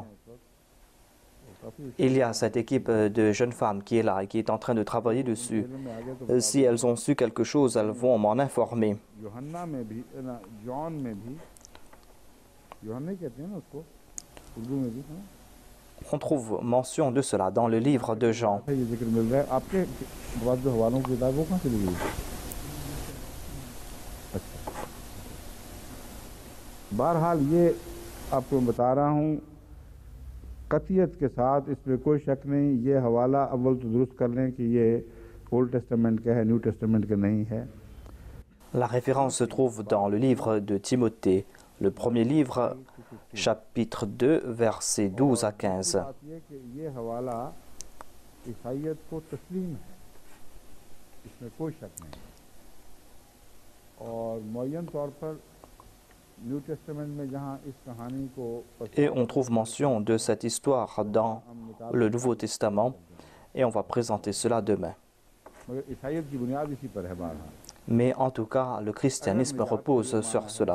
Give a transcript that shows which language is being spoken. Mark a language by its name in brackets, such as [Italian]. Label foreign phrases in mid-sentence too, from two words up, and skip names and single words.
[French] Il y a cette équipe de jeunes femmes qui est là et qui est en train de travailler dessus. Si elles ont su quelque chose, elles vont m'en informer. On trouve mention de cela dans le livre de Jean. [Urdu] بہرحال یہ آپ کو بتا رہا ہوں قطعیت کے ساتھ اس میں کوئی شک نہیں یہ حوالہ اول تو درست کر لیں کہ یہ [English] Old Testament [Urdu] کا ہے [English] New Testament [Urdu] کا نہیں ہے. [French] La référence se trouve dans le livre de Timothée, le premier livre, chapitre 2, versets 12 à 15. [Urdu] یہ حوالہ عیسائیت کو تسلیم ہے اس میں کوئی شک نہیں اور معین طور پر [French] Et on trouve mention de cette histoire dans le Nouveau Testament et on va présenter cela demain. Mais en tout cas, le christianisme repose sur cela.